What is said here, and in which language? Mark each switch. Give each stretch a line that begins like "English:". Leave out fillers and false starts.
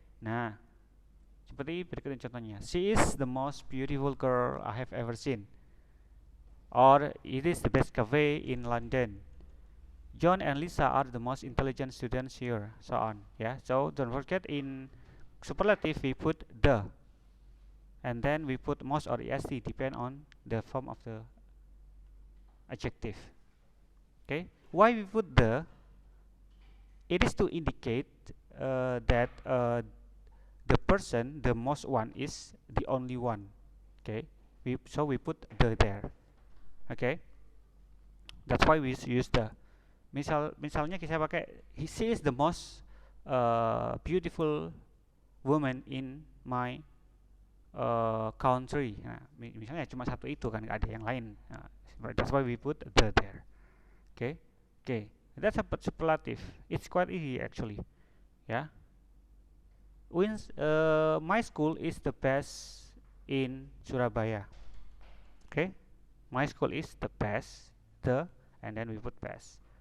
Indonesian: Nah, seperti berikut contohnya.
English: She is the most beautiful girl I have ever seen. Or it is the best cafe in London. John and Lisa are the most intelligent students here, so on. Yeah, so don't forget, in superlative we put the, and then we put most or est, depend on the form of the adjective. Okay, why we put the? It is to indicate that the person, the most one, is the only one. Okay, so we put the there. Okay, that's why we use the.
Indonesian: Misalnya saya pakai
English: she is the most beautiful woman in my country.
Indonesian: Nah, misalnya cuma satu itu kan, ada yang lain.
English: Nah, that's why we put the there. Okay, that's a superlative. It's quite easy actually. Yeah. My school is the best in Surabaya. Okay, my school is the best, and then we put best.